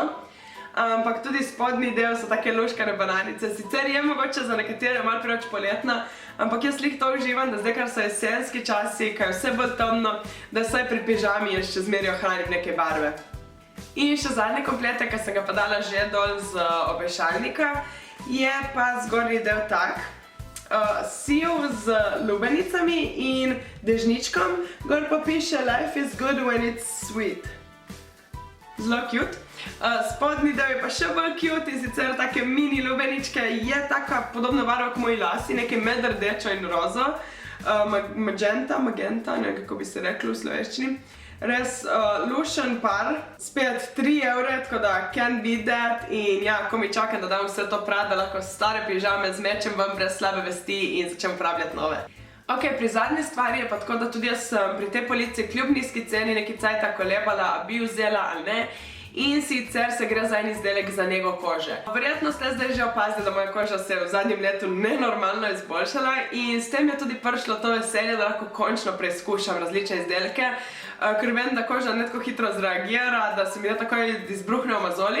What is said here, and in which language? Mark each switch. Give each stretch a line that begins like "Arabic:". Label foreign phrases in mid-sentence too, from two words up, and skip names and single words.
Slovenian: Ampak tudi spodnji del so take luškane bananice, sicer je mogoče za nekatere malo preveč poletna, ampak jaz lih to uživam, da zdaj, kar so jesenski časi, kaj je vse bolj temno, da saj pri pižami je še zmeraj ohranim neke barve. In še zadnji kompletek, ki sem ga pa dala že dol z obešalnika, je pa zgornji del tak, siv z lubenicami in dežničkom, gor pa piše
English: Life is good when it's sweet.
Slovenian: Zelo cute. Spodnji del je pa še bolj cute in sicer take mini lubeničke, je taka podobna barva kot moji lasi, nekaj med rdečo in rozo, magenta, ne vem kako bi se reklo v slovenščini. Res lušen par, spet 3 evre, tako da
English: can't beat that
Slovenian: in ja, ko mi čakam, da dam vse to prat, da lahko stare pižame zmečem ven brez slabe vesti in začem uporabljati nove. Ok, pri zadnji stvari je pa tako, da tudi jaz sem pri tej polici kljub nizki ceni nekaj cajta kolebala, a bi vzela ali ne. in sicer se gre za en izdelek za nego kože. Verjetno ste zdaj že opazili, da moja koža se je v zadnjem letu nenormalno izboljšala in s tem je tudi prišlo to veselje, da lahko končno preizkušam različne izdelke, ker vem, da koža ne tako hitro zreagira, da se mi ne takoj izbruhnejo mozolji.